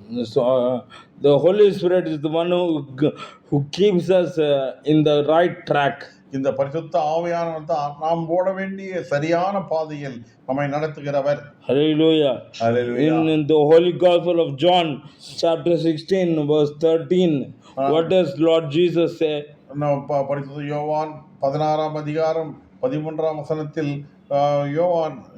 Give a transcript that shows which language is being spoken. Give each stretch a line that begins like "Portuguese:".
English: So the Holy Spirit is the one who keeps us in the right track.
Tamil: இந்த பரிசுத்த ஆவியானவர் தான் நாம் ஓட வேண்டிய சரியான பாதையில் நம்மை நடத்துகிறவர்.
English: Hallelujah. Hallelujah. In the Holy Gospel of John, chapter 16, verse 13, what does Lord Jesus say?
Tamil: பரிசுத்த யோவான் 16ஆம் அதிகாரம் 13ஆம் வசனத்தில் யோவான்